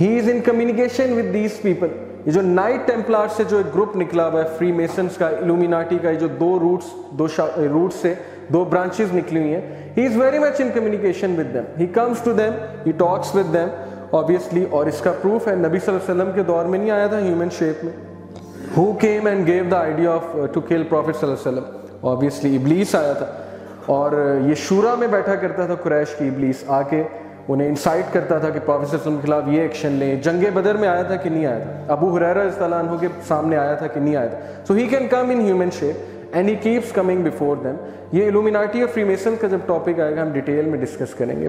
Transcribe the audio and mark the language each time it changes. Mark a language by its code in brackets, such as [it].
[en] He is in communication with these people. [ur] یہ جو night ٹیمپلار سے جو ایک گروپ نکلا ہوا ہے، فری میسنز کا، الومیناٹی کا، جو 2 روٹس سے 2 برانچز نکلی ہوئی ہیں، [en] He is very much in communication with them. He comes to them, he talks with them obviously. [ur] اور اس کا پروف ہے نبی صلی اللہ علیہ وسلم کے دور میں نہیں آیا تھا ہیومن شیپ میں. [en] who came and gave the idea of to kill prophet صلی اللہ علیہ وسلم؟ obviously [ur] ابلیس آیا تھا. اور یہ شورا میں بیٹھا کرتا تھا قریش کی ابلیس، آ کے انہیں انسائٹ کرتا تھا کہ پروفیٹ صلی اللہ علیہ وسلم کے خلاف یہ ایکشن لیں. جنگ بدر میں آیا تھا کہ نہیں آیا تھا؟ ابو ہریرہ رضی اللہ عنہ کے سامنے آیا تھا کہ نہیں آیا تھا؟ [en] So he can come in human shape and he keeps coming before them. [ur] یہ الومیناٹی اور فری میسن کا جب ٹاپک آئے گا ہم ڈیٹیل میں ڈسکس کریں گے.